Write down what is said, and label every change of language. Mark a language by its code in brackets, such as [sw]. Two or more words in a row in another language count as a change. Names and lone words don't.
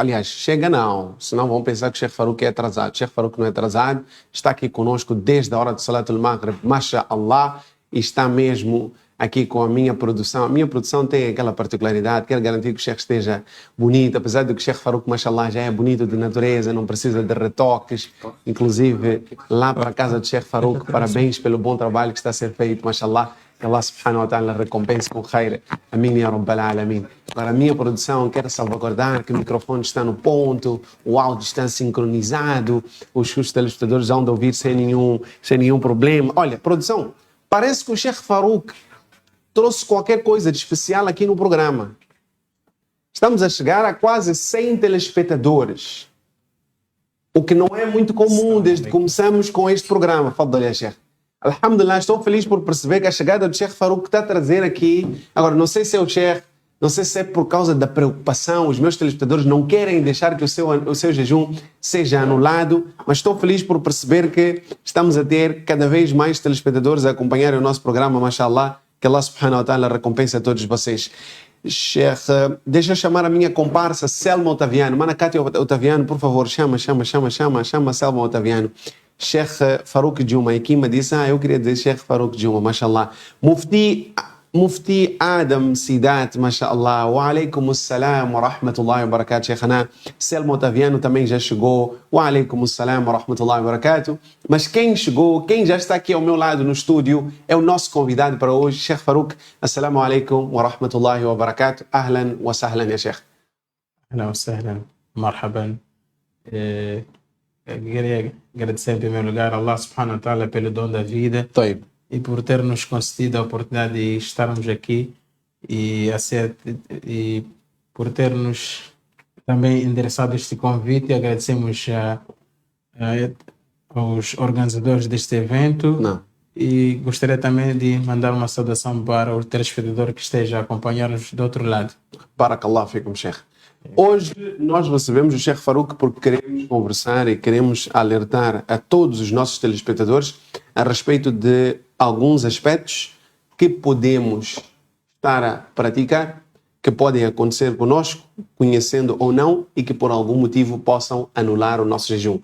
[pt] Aliás, chega não, senão vão pensar que o Sheikh Farouk é atrasado. O Sheikh Farouk não é atrasado, está aqui conosco desde a hora do [ar] صلاة المغرب, [pt] mashallah, e está mesmo aqui com a minha produção. A minha produção tem aquela particularidade, quero garantir que o Sheikh esteja bonito, apesar de que o Sheikh Farouk, mashallah, já é bonito de natureza, não precisa de retoques. Inclusive, lá para a casa do Sheikh Farouk, parabéns pelo bom trabalho que está a ser feito, mashallah. Que Allah [ar] سبحانه وتعالى [pt] recompense com khair. [ar] آمين يا رب العالمين. [pt] Agora, a minha produção quer salvaguardar que o microfone está no ponto, o áudio está sincronizado, os telespectadores vão ouvir sem nenhum problema. Olha, produção, parece que o Sheikh Farouk trouxe qualquer coisa de especial aqui no programa. Estamos a chegar a quase 100 telespectadores, o que não é muito comum desde que começamos com este programa. Fadal, Sheikh. Alhamdulillah, estou feliz por perceber que a chegada do Sheikh Farouk está a trazer aqui. Agora, não sei se é o Sheikh, não sei se é por causa da preocupação, os meus telespectadores não querem deixar que o seu jejum seja anulado, mas estou feliz por perceber que estamos a ter cada vez mais telespectadores a acompanhar o nosso programa, mashallah, que Allah [ar] سبحانه وتعالى [pt] recompense a todos vocês. Sheikh, deixa eu chamar a minha comparsa Selma Otaviano. Mana Cátia Otaviano, por favor, chama Selma Otaviano. Sheikh Farouk Juma, e Kima disse, eu queria dizer Sheikh Farouk Juma, mashallah. Mufti Adam Sidat, mashallah. [ar] وعليكم السلام ورحمة الله وبركاته، شيخنا. [pt] Selma Otaviano também já chegou. [ar] وعليكم السلام ورحمة الله وبركاته. [pt] Mas quem chegou, quem já está aqui ao meu lado no estúdio, é o nosso convidado para hoje, Sheikh Farouk. [ar] السلام عليكم ورحمة الله وبركاته. أهلا وسهلا يا شيخ. أهلا وسهلا. مرحبا. [pt] Queria agradecer em primeiro lugar a Allah [ar] سبحانه وتعالى [pt] pelo dom da vida e por ter nos concedido a oportunidade de estarmos aqui e por ter nos também endereçado este convite. Agradecemos aos organizadores deste evento. E gostaria também de mandar uma saudação para o telespectador que esteja a acompanhar-nos do outro lado. [ar] بارك الله فيكم، شيخ. [pt] Hoje nós recebemos o Sheikh Farouk porque queremos conversar e queremos alertar a todos os nossos telespectadores a respeito de alguns aspectos que podemos estar a praticar, que podem acontecer conosco, conhecendo ou não, e que por algum motivo possam anular o nosso jejum.